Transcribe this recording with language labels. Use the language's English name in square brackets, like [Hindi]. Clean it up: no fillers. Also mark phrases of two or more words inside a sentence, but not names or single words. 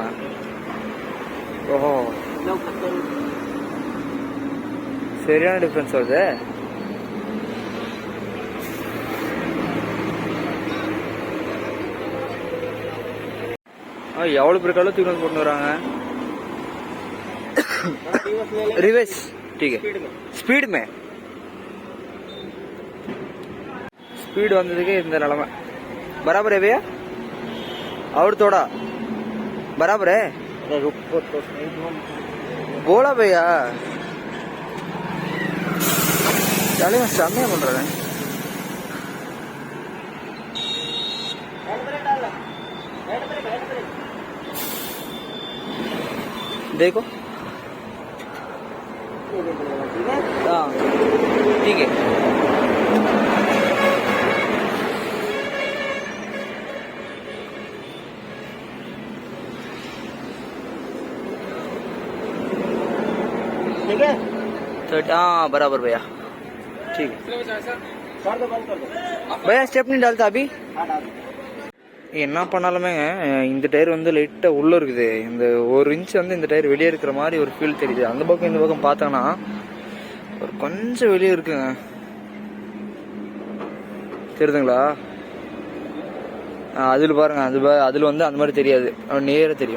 [Tamil] ஓஹோ, சரியான டிஃப்ரென்ஸ் வருது. எவ்வளோ பேர் காலம் தூக்கி வந்து போட்டு வராங்க. [Hindi] रिवर्स ठीक है. स्पीड में स्पीड [Tamil] வந்ததுக்கு இந்த நிலைமை. [Hindi] बराबर है भैया? और थोड़ा बराबर है? बोला भैया. [Tamil] தலைவன் செம்மையா பண்றாரு. [Hindi] देखो हाँ ठीक है. ठीक है हाँ बराबर भैया ठीक है. भैया स्टेप नहीं डालता अभी. [Tamil] என்ன பண்ணாலுமேங்க இந்த டயர் வந்து லைட்டாக உள்ளே இருக்குது. இந்த 1 இன்ச் வந்து இந்த டயர் வெளியே இருக்கிற மாதிரி ஒரு ஃபீல் தெரியுது. அந்த பக்கம் இந்த பக்கம் பார்த்தோன்னா ஒரு கொஞ்சம் வெளியே இருக்குங்க. தெரியுதுங்களா? அதில் பாருங்க, அதில் வந்து அந்த மாதிரி தெரியாது, நேராக தெரியும்.